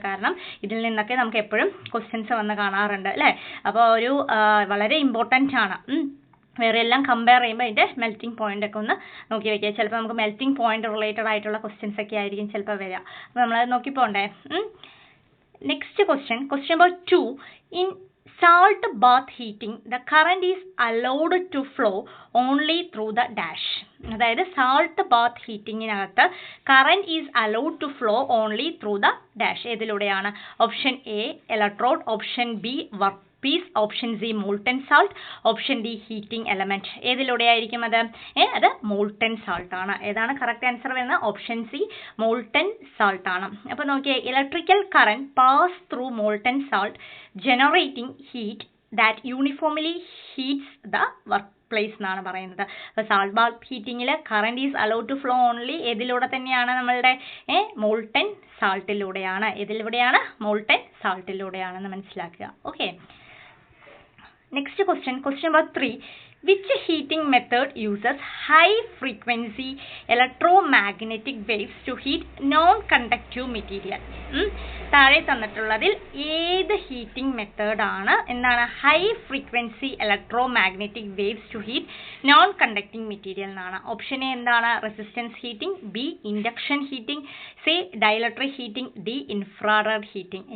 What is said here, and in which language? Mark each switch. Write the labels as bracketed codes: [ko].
[ml] കാരണം ഇതിൽ നിന്നൊക്കെ നമുക്ക് എപ്പോഴും ക്വസ്റ്റ്യൻസ് വന്ന് കാണാറുണ്ട് അല്ലേ? അപ്പോൾ ഒരു വളരെ ഇമ്പോർട്ടൻ്റ് ആണ്. വേറെ എല്ലാം കമ്പയർ ചെയ്യുമ്പോൾ അതിൻ്റെ മെൽറ്റിംഗ് പോയിന്റ് ഒക്കെ ഒന്ന് നോക്കി വെക്കുക. ചിലപ്പോൾ നമുക്ക് മെൽറ്റിംഗ് പോയിന്റ് റിലേറ്റഡ് ആയിട്ടുള്ള ക്വസ്റ്റ്യൻസ് ഒക്കെ ആയിരിക്കും ചിലപ്പോൾ വരിക. അപ്പോൾ നമ്മളത് നോക്കി പോകണ്ടേ. Next question number 2. [en] In salt bath heating the current is allowed to flow only through the dash. [ml] അതായത് [en] salt bath heatingനകത്ത് current is allowed to flow only through the dash. [ml] ഏതിലൂടെയാണ്? [en] Option A electrode, option B workpiece, option C molten salt, option D heating element. [ml] ഏതിലൂടെയായിരിക്കും അത്? അത് molten salt ആണ്. ഏതാണ് correct answer വരുന്നത്? [en] Option C molten salt ആണ്. [ml] അപ്പോൾ നോക്കിയേ, [en] electrical current pass through molten salt generating heat that uniformly heats the work place [ml] എന്നാണ് പറയുന്നത്. [en] അപ്പോൾ salt bath ഹീറ്റിങ്ങിൽ current is allowed to flow only [ml] ഏതിലൂടെ തന്നെയാണ്? നമ്മളുടെ മോൾട്ടൻ സാൾട്ടിലൂടെയാണ്. ഏതിലൂടെയാണ്? മോൾട്ടൻ സാൾട്ടിലൂടെയാണെന്ന് മനസ്സിലാക്കുക. [en] Okay, next question number 3. Which heating method uses high frequency electromagnetic waves to heat non-conductive material? [ml] താഴെ തന്നിട്ടുള്ളതിൽ ഏത് heating മെത്തേഡാണ് എന്താണ് [en] high frequency electromagnetic waves to heat non conducting material [ml] എന്നാണ്? Option A എന്താണ്? [en] Resistance heating, B induction heating, C dielectric heating, D infrared heating.